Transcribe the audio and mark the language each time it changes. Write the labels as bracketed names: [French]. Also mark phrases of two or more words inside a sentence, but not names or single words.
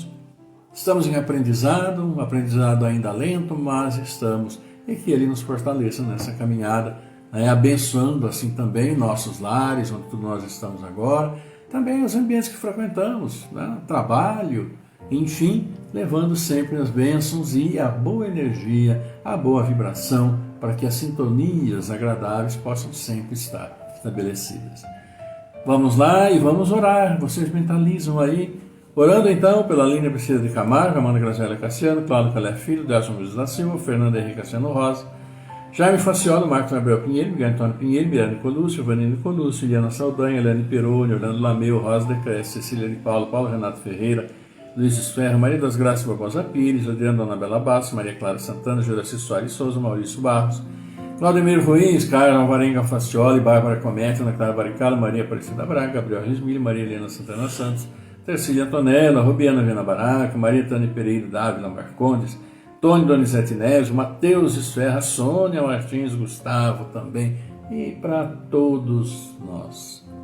[Portuguese] Estamos em aprendizado, um aprendizado ainda lento, mas estamos, e que Ele nos fortaleça nessa caminhada, abençoando assim também nossos lares, onde nós estamos agora, também os ambientes que frequentamos, trabalho, enfim, levando sempre as bênçãos e a boa energia, a boa vibração, para que as sintonias agradáveis possam sempre estar estabelecidas. Vamos lá e vamos orar. Vocês mentalizam aí, orando então pela Línia Priscila de Camargo, Amanda Graziela Cassiano, Cláudio Calé Filho, Delson Luiz da Silva, Fernando Henrique Cassiano Rosa, Jaime Faciolo, Marcos Gabriel Pinheiro, Miguel Antônio Pinheiro, Miranda Nicolúcio, Vanina Nicolúcio, Eliana Saldanha, Helene Peroni, Orlando Lameu, Rosa Decreste, Cecília de Paulo, Paulo Renato Ferreira, Luiz Esferro, Maria das Graças Barbosa Pires, Adriana Anabela Bastos, Maria Clara Santana, Juraci Soares Souza, Maurício Barros, Claudemiro Ruiz, Carlos Alvarenga Facioli, Bárbara Cometa, Ana Clara Baricala, Maria Aparecida Braga, Gabriel Rismilho, Maria Helena Santana Santos, Tercília Antonella, Rubiana Viana Baraca, Maria Tânia Pereira Dávila Marcondes, Tony Donizete Neves, Matheus Esferra, Sônia Martins, Gustavo também, e para todos nós.